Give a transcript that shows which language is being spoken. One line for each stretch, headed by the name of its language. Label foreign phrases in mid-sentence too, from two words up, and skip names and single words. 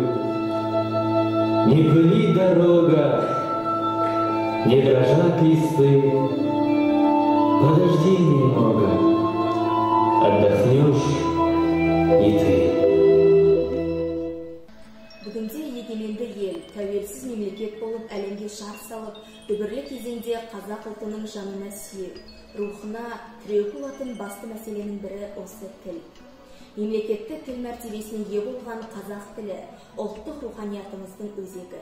Russian: Не пыли дорога, не дрожат листы, подожди немного, отдохнешь и ты.
Kazakh: Бүгінде егеменді ел, тәуелсіз мемлекет болып әлемге шар салып, дүбірлі кезеңде қазақ ұлтының жанына сүйек, рухына тіреу болатын басты мәселенің бірі осы тіл. Мемлекетті тіл мәртебесіне ие болған қазақ тілі ұлттық руханиятымыздың өзегі.